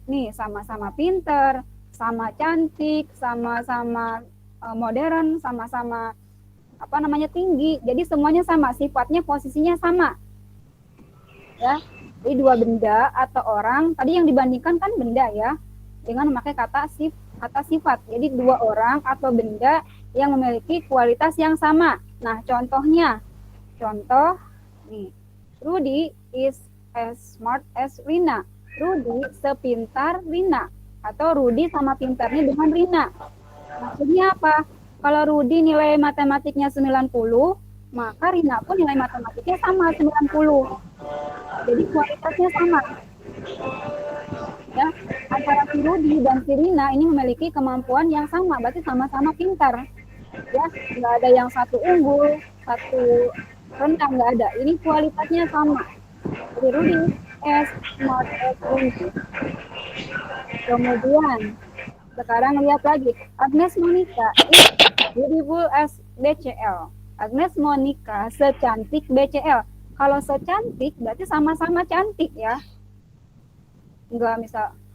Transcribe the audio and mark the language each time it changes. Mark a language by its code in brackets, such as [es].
[id] Nih, sama-sama pinter, sama cantik, sama-sama modern, sama-sama tinggi. Jadi semuanya sama, sifatnya posisinya sama. Ya. Jadi 2 benda atau orang, tadi yang dibandingkan kan benda ya, dengan memakai kata sifat. Jadi 2 orang atau benda yang memiliki kualitas yang sama. Nah, contoh nih, [en] Rudy is as smart as Rina. [id] Rudy sepintar Rina, atau Rudy sama pintarnya dengan Rina. Maksudnya apa? Kalau Rudy nilai matematiknya 90, maka Rina pun nilai matematikanya sama 90. Jadi kualitasnya sama. Ya, antara si Rudi dan si Rina ini memiliki kemampuan yang sama, berarti sama-sama pintar. Ya, nggak ada yang satu unggul, satu rendah, nggak ada. Ini kualitasnya sama. [en] Jadi Rudi as smart as Rudi. [id] Kemudian sekarang lihat lagi, [en] Agnes Monica is beautiful as BCL. [id] Agnes Monica secantik BCL. Kalau secantik berarti sama-sama cantik ya. Enggak misal.